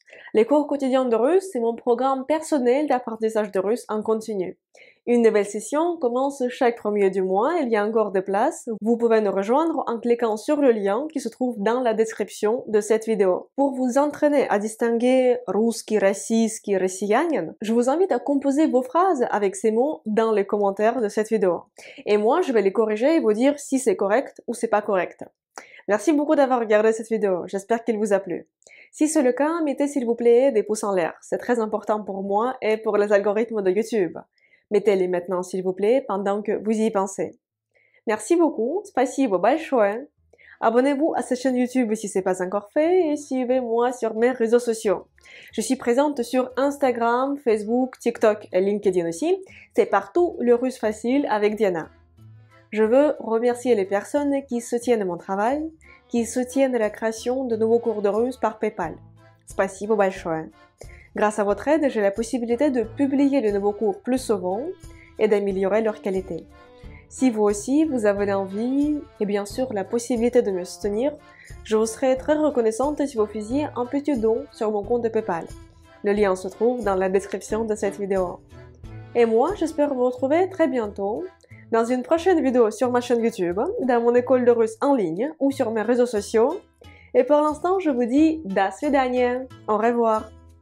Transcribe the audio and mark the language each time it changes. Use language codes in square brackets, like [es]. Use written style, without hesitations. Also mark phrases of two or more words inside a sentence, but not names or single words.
[fr] Les cours quotidiens de russe, c'est mon programme personnel d'apprentissage de russe en continu. Une nouvelle session commence chaque premier du mois, il y a encore des places. Vous pouvez nous rejoindre en cliquant sur le lien qui se trouve dans la description de cette vidéo. Pour vous entraîner à distinguer [ru] русский, российский, россиянин, [fr] je vous invite à composer vos phrases avec ces mots dans les commentaires de cette vidéo. Et moi, je vais les corriger et vous dire si c'est correct ou c'est pas correct. Merci beaucoup d'avoir regardé cette vidéo, j'espère qu'il vous a plu. Si c'est le cas, mettez s'il vous plaît des pouces en l'air, c'est très important pour moi et pour les algorithmes de YouTube. Mettez-les maintenant s'il vous plaît pendant que vous y pensez. Merci beaucoup, [ru] спасибо большое. [fr] Abonnez-vous à cette chaîne YouTube si ce n'est pas encore fait et suivez-moi sur mes réseaux sociaux. Je suis présente sur Instagram, Facebook, TikTok et LinkedIn aussi. C'est partout le russe facile avec Diana. Je veux remercier les personnes qui soutiennent mon travail, qui soutiennent la création de nouveaux cours de russe par PayPal. [ru] Спасибо большое. [fr] Grâce à votre aide, j'ai la possibilité de publier de nouveaux cours plus souvent et d'améliorer leur qualité. Si vous aussi, vous avez l'envie et bien sûr la possibilité de me soutenir, je vous serais très reconnaissante si vous faisiez un petit don sur mon compte de PayPal. Le lien se trouve dans la description de cette vidéo. Et moi, j'espère vous retrouver très bientôt dans une prochaine vidéo sur ma chaîne YouTube, dans mon école de russe en ligne ou sur mes réseaux sociaux. Et pour l'instant, je vous dis [ru] до свидания, [fr] au revoir.